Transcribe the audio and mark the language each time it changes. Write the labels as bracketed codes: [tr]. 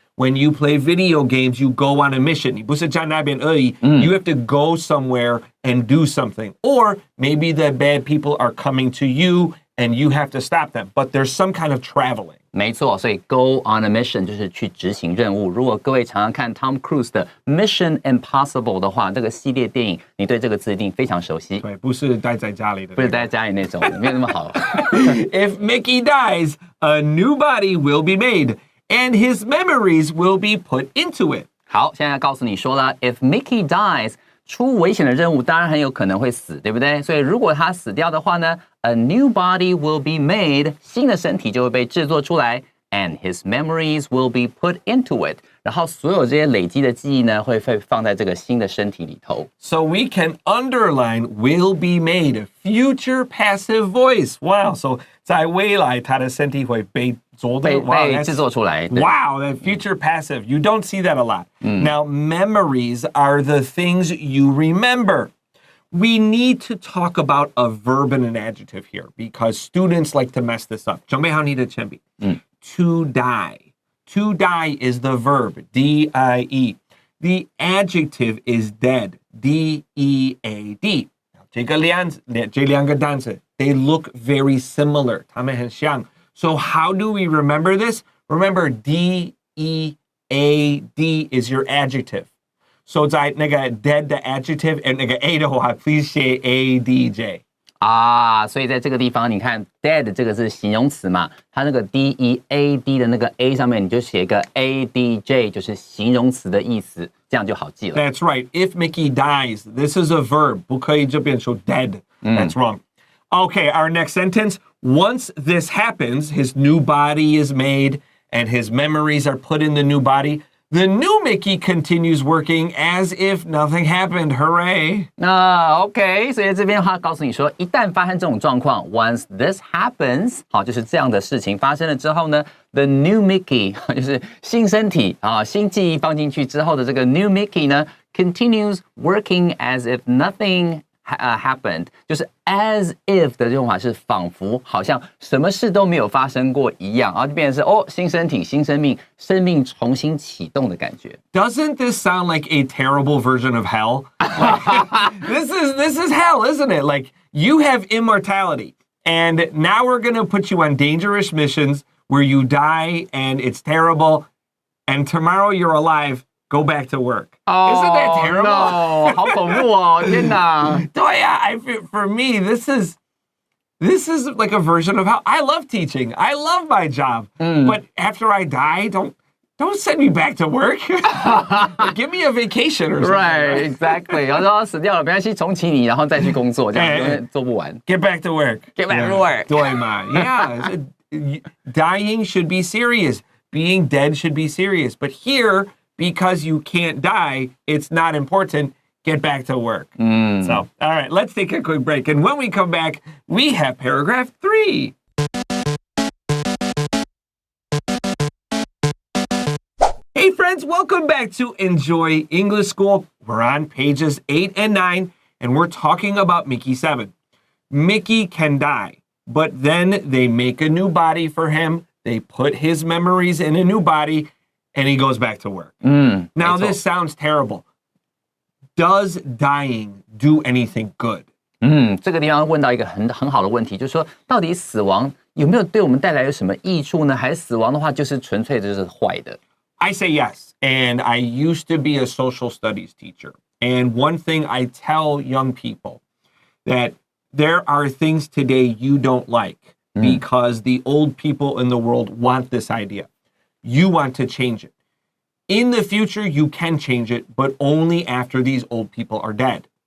[en] When you play video games, you go on a mission. [zh] 你不是在那边而已 [en] You have to go somewhere and do something. Or maybe the bad people are coming to you and you have to stop them. But there's some kind of traveling. [zh] 没错，所以 [en] go on a mission [zh] 就是去执行任务。如果各位常常看 Tom Cruise 的 Mission Impossible 的话，这个系列电影，你对这个字一定非常熟悉。对，不是待在家里的，不是待在家里那种，没有那么好。 [en] If Mickey dies, a new body will be made, and his memories will be put into it. [zh] 好，现在告诉你说了 ， [en] If Mickey dies， [zh] 出危险的任务当然很有可能会死，对不对？所以如果他死掉的话呢 ， [en] a new body will be made， [zh] 新的身体就会被制作出来 ， [en] and his memories will be put into it。 [zh] 然后所有这些累积的记忆呢，会放在这个新的身体里头。 [en] So we can underline will be made, future passive voice. Wow, so [zh] 在未来他的身体会被做的被制作出来。 [en] Wow, that future passive. You don't see that a lot. Now, memories are the things you remember. We need to talk about a verb and an adjective here because students like to mess this up. [zh] 准备好你的铅笔。 [en] To die. To die is the verb, D-I-E. The adjective is dead, D-E-A-D. [zh] 这两个单词 [en] they look very similar. [zh] 它们很像。 [en] So how do we remember this? Remember, D-E-A-D is your adjective. [zh] So 在那个 dead 的 adjective and 那个 A 的话 please 写 A-D-J. 所以在这个地方，你看 dead 这个是形容词嘛，它那个 D-E-A-D 的那个 A 上面，你就写一个 A-D-J， 就是形容词的意思，这样就好记了。 [en] That's right. If Mickey dies, this is a verb. [zh] 不可以就变成 dead. [en] That's wrong. Okay, our next sentence. Once this happens, his new body is made and his memories are put in the new body. The new Mickey continues working as if nothing happened. Hooray! [zh] OK， 所以这边的话告诉你说，一旦发生这种状况 ， [en] once this happens， [zh] 好，就是这样的事情发生了之后呢 ， [en] the new Mickey [zh] 就是新身体新记忆放进去之后的这个 new Mickey 呢 ， [en] continues working as if nothing happened， [zh] 就是 as if 的用法是仿佛好像什么事都没有发生过一样，然后就变成是新身体、新生命，生命重新启动的感觉。 [en] Doesn't this sound like a terrible version of hell? This is hell, isn't it? Like you have immortality, and now we're going to put you on dangerous missions where you die and it's terrible, and tomorrow you're alive.Go back to work. Isn't that terrible? No, [zh] 好恐怖哦！天哪！对呀 [en] for me, this is like a version of how I love teaching. I love my job. But after I die, don't send me back to work. Give me a vacation or something. Right, exactly. [zh] 然后死掉了，没关系，重启你，然后再去工作，这样永远做不完。 [en] Get back to work. Get back to work. [zh] 对嘛 [en] Yeah. Dying should be serious. Being dead should be serious. But here,Because you can't die, it's not important. Get back to work. So, all right, let's take a quick break. And when we come back, we have paragraph 3. Hey, friends, welcome back to Enjoy English School. We're on pages 8 and 9, and we're talking about Mickey 7. Mickey can die, but then they make a new body for him. They put his memories in a new body. and he goes back to work. Now, this sounds terrible. Does dying do anything good? [zh] 这个地方问到一个很好的问题，就是说，到底死亡有没有对我们带来有什么益处呢？还是死亡的话就是纯粹就是坏的？ [en] I say yes, and I used to be a social studies teacher. And one thing I tell young people that there are things today you don't like because the old people in the world want this idea. You want to change it. In the future, you can change it, but only after these old people are dead.